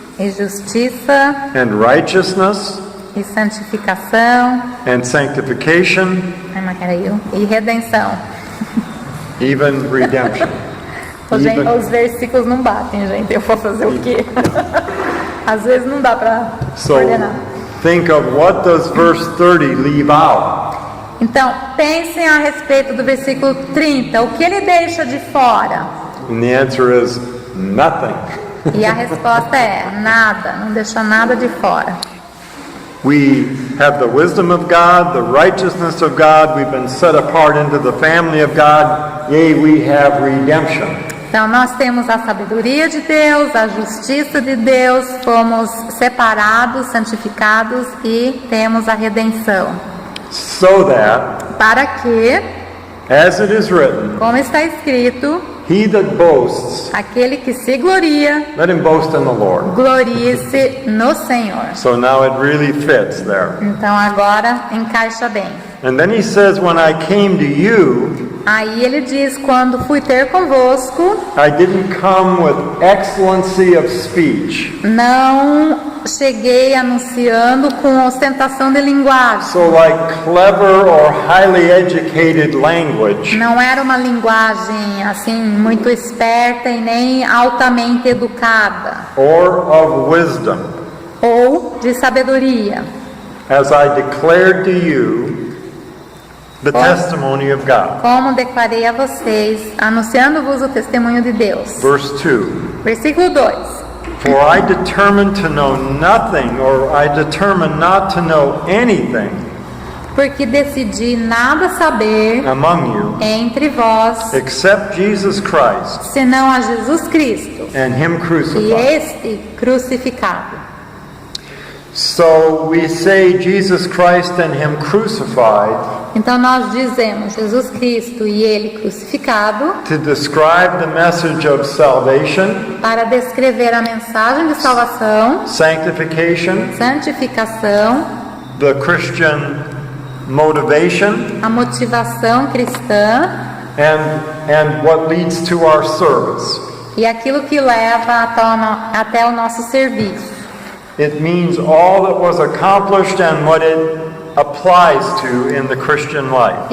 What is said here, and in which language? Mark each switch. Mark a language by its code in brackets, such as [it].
[pt] e justiça [en] and righteousness [pt] e santificação [en] and sanctification, [pt] e redenção. [en] even redemption. [pt] Os versículos não batem, gente. Eu vou fazer o quê? Às vezes não dá para [en] So [pt] coordenar. [en] think of what does verse 30 leave out? [pt] Então, pensem a respeito do versículo 30. O que ele deixa de fora? [en] And the answer is nothing. [pt] E a resposta é nada. Não deixa nada de fora. [en] We have the wisdom of God, the righteousness of God. We've been set apart into the family of God. Yea, we have redemption. [pt] Então, nós temos a sabedoria de Deus, a justiça de Deus, fomos separados, santificados e temos a redenção. [en] So that, [pt] Para que, [en] as it is written, [pt] como está escrito, [en] he that boasts, [pt] aquele que se gloria, [en] let him boast in the Lord. [pt] glorie-se no Senhor. [en] So now it really fits there. [pt] Então agora encaixa bem. [en] And then he says, when I came to you, [pt] Aí ele diz, quando fui ter convosco, [en] I didn't come with excellency of speech. [pt] não cheguei anunciando com ostentação de linguagem. [en] So like clever or highly educated language. [pt] Não era uma linguagem assim muito esperta e nem altamente educada [en] Or of wisdom, [pt] ou de sabedoria, [en] as I declared to you the testimony of God. [pt] como declarei a vocês, anunciando-vos o testemunho de Deus. [en] Verse 2. [pt] Versículo 2. [en] For I determined to know nothing, or I determined not to know anything [pt] Porque decidi nada saber [en] among you [pt] entre vós, [en] except Jesus Christ [pt] senão a Jesus Cristo [en] and Him [pt] e [en] crucified. [pt] este crucificado. [en] So we say Jesus Christ and Him crucified [pt] Então nós dizemos Jesus Cristo e ele crucificado [en] to describe the message of salvation, [pt] para descrever a mensagem de salvação, [en] sanctification, [pt] santificação, [en] the Christian motivation, [pt] a motivação cristã [en] and what leads to our service. [pt] e aquilo que leva até o nosso serviço. [en] It means all that was accomplished and what it applies to in the Christian life.